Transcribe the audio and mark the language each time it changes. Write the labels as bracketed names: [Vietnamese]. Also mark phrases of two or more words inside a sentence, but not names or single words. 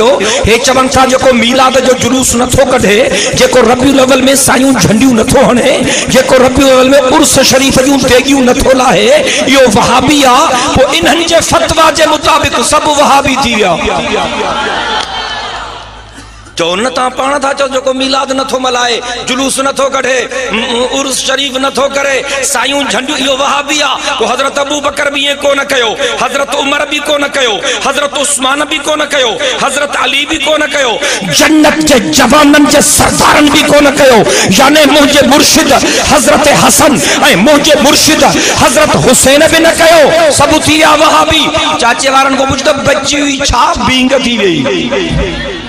[Sindhi] हे चवन था जो मीलाद जो जुलूस नथो कढे, जेको रबीउल अव्वल में सायूं झंडियूं नथो हणे, जेको रबीउल अव्वल में उर्स शरीफ जूं देगियूं नथो लाहे, इहो वहाबी आ। पोइ इन्हनि जे फतवा जे मुताबिक सब वहाबी थी विया। चो न ता पाण था चो जो मीलाद नथो मल्हाए, जुलूस नथो कढे, उर्स शरीफ नथो करे, सायूं झंडियूं, इहो वहाबी आ। तो हजरत अबू बकर भी ये कोन कयो, हजरत उमर भी कोन कयो, हजरत उस्मान भी कोन कयो, हजरत अली भी कोन कयो, जन्नत के जवानन जे सरदारन भी कोन कयो। यानी मुझे मुर्शिद हजरत हसन ए मुझे मुर्शिद हजरत हुसैन भी न कयो, सब थी विया वहाबी। चाचे वारन को पुछ त बच्ची हुई छा बींग थी वई।